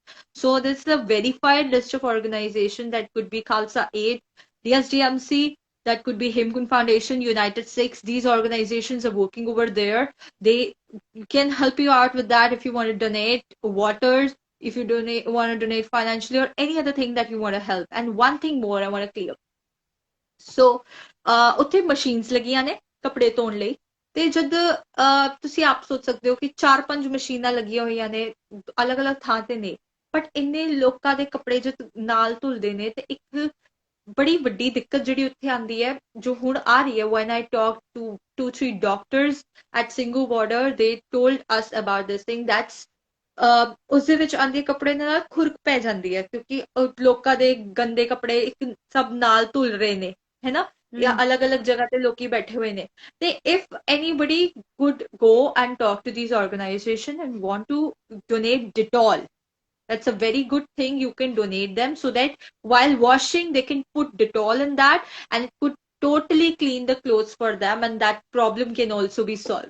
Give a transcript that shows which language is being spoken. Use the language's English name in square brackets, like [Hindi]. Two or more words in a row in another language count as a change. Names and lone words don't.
[English] So this is a verified list of organizations that could be Khalsa Aid, DSDMC, that could be Himkun Foundation, United Six. These organizations are working over there. They can help you out with that if you want to donate waters, if you want to donate financially, or any other thing that you want to help. And one thing more I want to clear. So, [Punjabi] ਉੱਥੇ ਮਸ਼ੀਨਸ ਲੱਗੀਆਂ ਨੇ ਕੱਪੜੇ ਧੋਣ ਲਈ ਤੇ ਜਦ ਤੁਸੀਂ ਆਪ ਸੋਚ ਸਕਦੇ ਹੋ ਕਿ 4-5 ਮਸ਼ੀਨਾਂ ਲੱਗੀਆਂ ਹੋਈਆਂ ਨੇ ਅਲੱਗ-ਅਲੱਗ ਥਾਂ ਤੇ ਨੇ, ਬਟ ਇੰਨੇ ਲੋਕਾਂ ਦੇ ਕੱਪੜੇ ਜੋ ਨਾਲ ਧੁਲਦੇ ਨੇ ਤੇ ਇੱਕ ਬੜੀ ਵੱਡੀ ਦਿੱਕਤ ਜਿਹੜੀ ਉੱਥੇ ਆਉਂਦੀ ਹੈ ਜੋ ਹੁਣ ਆ ਰਹੀ ਹੈ. [English] when I talked to 2-3 doctors at Singhu border, they told us about this thing. [Punjabi] That's ਉਸਦੇ ਵਿੱਚ ਆਂਦੇ ਕੱਪੜੇ ਨਾਲ ਖੁਰਕ ਪੈ ਜਾਂਦੀ ਹੈ ਕਿਉਂਕਿ ਲੋਕਾਂ ਦੇ ਗੰਦੇ ਕੱਪੜੇ ਇੱਕ ਸਭ ਨਾਲ ਧੁਲ ਰਹੇ ਨੇ, ਹੈ ਨਾ, ਜਾਂ ਅਲੱਗ-ਅਲੱਗ ਜਗ੍ਹਾ ਤੇ ਲੋਕੀ ਬੈਠੇ ਹੋਏ ਨੇ. [English] ਤੇ if anybody could go and talk to these organizations and want to donate Dettol, that's a very good thing. You can donate them so that while washing, they can put Dettol in that and it could totally clean the clothes for them, and that problem can also be solved.